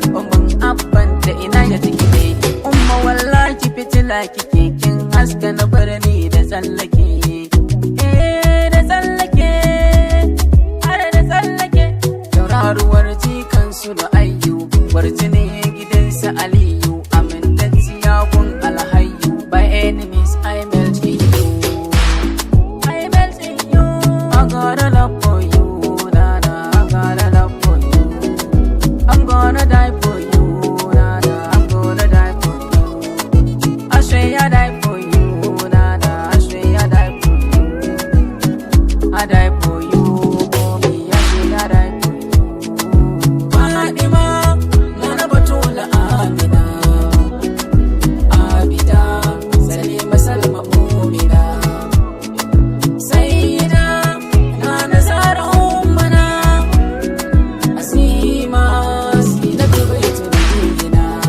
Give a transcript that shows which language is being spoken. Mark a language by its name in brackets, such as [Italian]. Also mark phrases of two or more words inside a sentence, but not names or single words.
[Hausa] Umman abban ta ina ya take ne? Umma wallahi fitila kike, kin haska na birni da tsallake. Eh, da tsallake, har da tsallake. Tauraruwar jikan su da ayyu, warjini gidan su Aliyu. Amintacciya gun alhayyu, [English] by enemies I melt in you. I melt in you. I got a love for you, na, na. I got a love for you. I'm gonna die for you, na, na. I'm gonna die for you. I swear I die for you, na, na. I swear I die for you. I die for you, mommy. I swear I die for you. Fatima, Nana Batula Amina, Abida, Salima Salma Mumina, Sayyida, Nana Zara Ummana, Azima, Zinatu Baitu Nabiyina.